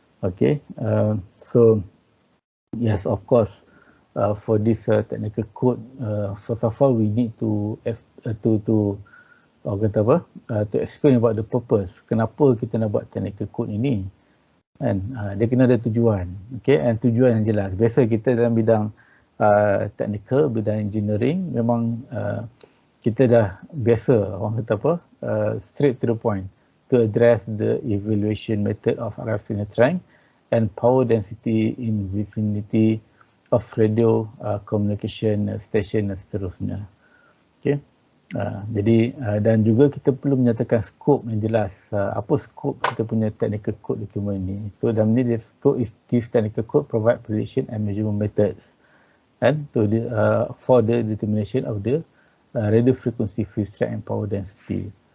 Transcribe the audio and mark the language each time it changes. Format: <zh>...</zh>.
<en>Okay, so yes, of course, for this technical code, first of all we need to explain about the purpose.</en> <ms>Kenapa kita nak buat technical code ini? Kan, dia kena ada tujuan. Okay, and tujuan yang jelas. Biasa kita dalam bidang technical, bidang engineering, memang kita dah biasa orang kata apa,</ms> <en>straight to the point, to address the evaluation method of RF signal strength and power density in vicinity of radio communication station</en> <ms>dan seterusnya.</ms> <en>Okay.</en> <ms>Jadi dan juga kita perlu menyatakan skop yang jelas. Apa skop kita punya technical code document ni?</ms> <en>So</en> <ms>dalam ni</ms> <en>the scope is this technical code provide prediction and measurement methods and to the, for the determination of the radio frequency, phase strength and power density.</en>